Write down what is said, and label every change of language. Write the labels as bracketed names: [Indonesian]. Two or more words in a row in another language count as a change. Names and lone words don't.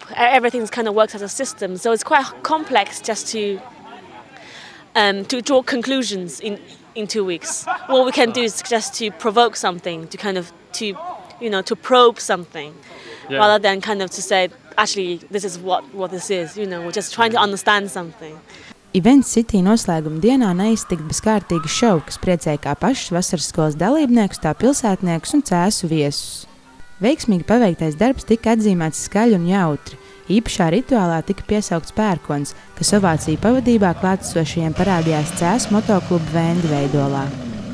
[English] Everything's kind of works as a system, so it's quite complex just to draw conclusions in 2 weeks. What we can do is just to provoke something, to kind of to probe something, rather than kind of to say, actually, this is what this is. You know, we're just trying to understand something. [Latvian] Events City noslēguma dienā neiztikt bez kārtīga šova, kas priecēja kā pašus vasaras skolas dalībniekus, tā pilsētniekus un cēsu viesus. Veiksmīgi paveiktais darbs tika atzīmēts skaļi un jautri. Īpašā rituālā tika piesaukts pērkons, kas ovāciju pavadībā klātesošajiem parādījās Cēsu motokluba Vendi veidolā.